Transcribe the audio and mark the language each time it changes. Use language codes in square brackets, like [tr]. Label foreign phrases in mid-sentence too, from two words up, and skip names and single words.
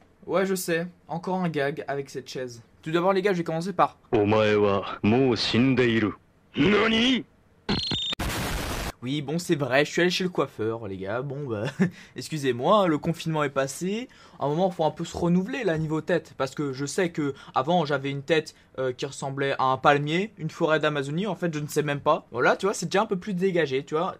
[fr] Ouais, je sais, encore un gag avec cette chaise. Tout d'abord les gars, je vais commencer par... [ja] お前はもう死んでいる。何？ [fr] Oui, bon, c'est vrai, je suis allé chez le coiffeur, les gars. Bon, bah, excusez-moi, le confinement est passé. À un moment, il faut un peu se renouveler, là, niveau tête. Parce que je sais que avant j'avais une tête qui ressemblait à un palmier, une forêt d'Amazonie. En fait, je ne sais même pas. Voilà, tu vois, c'est déjà un peu plus dégagé, tu vois.